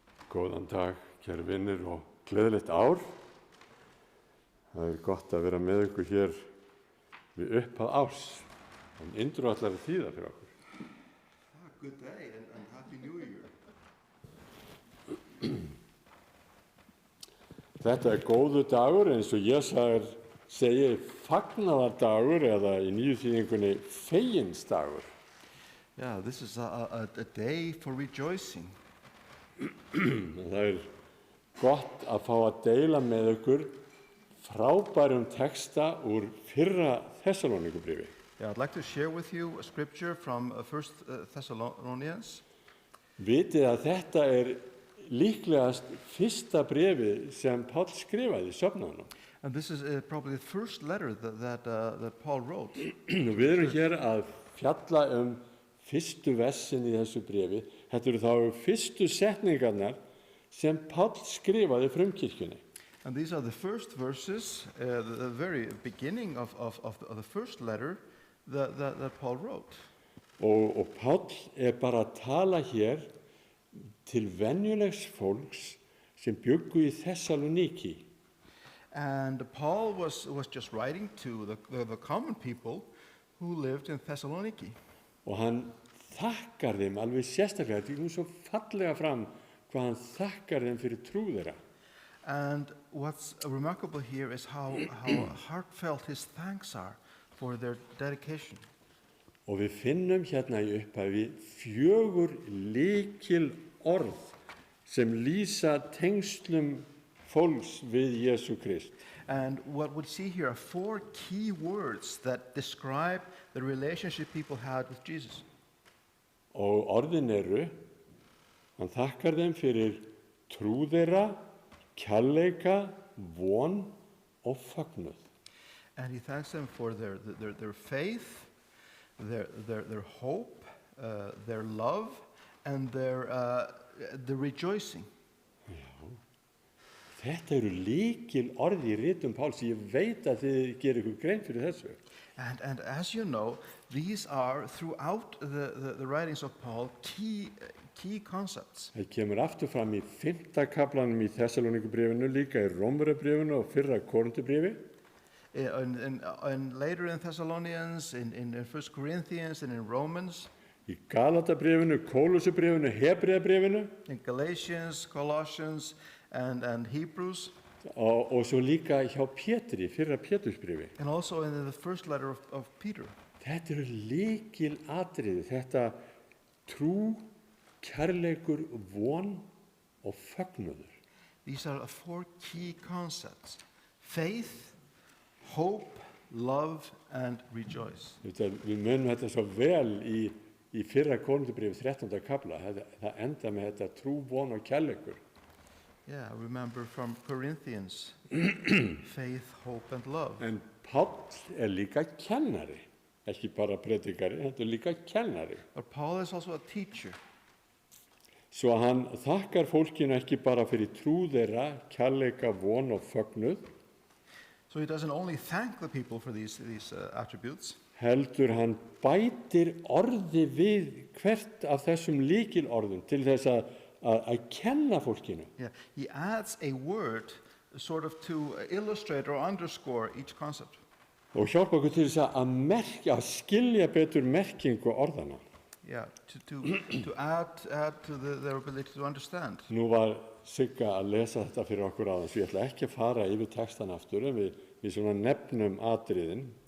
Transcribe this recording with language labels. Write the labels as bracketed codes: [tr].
[is] Góðan dag, kæru vinnir og gleðilegt ár. Það er gott að vera með ykkur hér við upphaf árs. En Indru ætlar að þýða fyrir okkur. [en] Good day and Happy New Year. [is] Þetta er góðu dagur eins og Jesaja segir fagnaðardagur eða í nýju þýðingunni feginsdagur. [en] Yeah, this is a day for rejoicing. [is] Það er gott að fá að deila með ykkur frábærum texta úr fyrra Þessalónikubréfi. [en] Yeah, I'd like to share with you a scripture from 1 Thessalonians. [is] Vitið að þetta er líklegast fyrsta bréfið sem Páll skrifaði í söfnuðunum. [en] And this is probably the first letter that Paul wrote. [is] Við erum hér að fjalla fyrstu versin í þessu bréfi. Þetta eru þá fyrstu setningarnar sem Páll skrifaði frumkirkjunni. [en] And these are the first verses, the very beginning of the first letter that Paul wrote. [is] Og Páll bara að tala hér til venjulegs fólks sem bjuggu í Þessalóniki. [en] And Paul was just writing to the common people who lived in Thessaloniki. [is] Og hann þakkar þeim alveg sérstaklega, þetta kom svo fallega fram hvað hann þakkar þeim fyrir trú þeirra. [en] And what's remarkable here is how heartfelt his thanks are for their dedication. [is] Og við finnum hérna í upphafi 4 lykil orð sem lýsa tengslum fólks við Jesú Krist. [en] And what we see here are 4 key words that describe the relationship people had with Jesus. [is] Og orðin eru, hann þakkar þeim fyrir trú þeirra, kærleika, von og fögnuð. [en] And he thanks them for their faith, their hope, their love, and the rejoicing. [is] Þetta eru lykil orð í ritum Páls. Ég veit að þið gerir ykkur grein fyrir þessu. [en] And as you know, these are throughout the writings of Paul key concepts. [is] Það kemur aftur fram í 5. kaflanum í Þessalónikubréfinu, líka í Rómverjabréfinu og 1. Korintubréfi. [en] And later in Thessalonians, in 1 Corinthians, and in Romans. [is] Í Galatabréfinu, Kólusubréfinu, Hebreabréfinu. [en] In Galatians, Colossians, and Hebrews. [is] Og svo líka hjá Pétri, 1. Pétursbréfi. [en] And also in the first letter of Peter. [is] Þetta eru lykil atriði, þetta trú, kærleikur, von og fögnuður. [en] These are 4 key concepts: faith, hope, love, and rejoice. [is] Við munum þetta svo vel í 1. Korintubréfi 13. kafla. Það enda með þetta trú, von og kærleikur. [en] Yeah, I remember from Corinthians, faith, hope, and love. [is] En Páll líka kennari, ekki bara predikari, heldur líka kennari. [en] But Paul is also a teacher. [is] Svo hann þakkar fólkinu ekki bara fyrir trú þeirra, kærleika, von og fögnuð. [en] So he doesn't only thank the people for these attributes. [is] Heldur hann bætir orði við hvert af þessum lykilorðum til þess að kenna fólkinu. [en] Yeah, he adds a word sort of to illustrate or underscore each concept. [is] Og hjálpa okkur til þess að skilja betur merkingu orðana. [en] Yeah, to add to their ability to understand. [is] Nú var Sigga að lesa þetta fyrir okkur áðan, svo ég ætla ekki að fara yfir textan aftur, en við svona nefnum atriðin.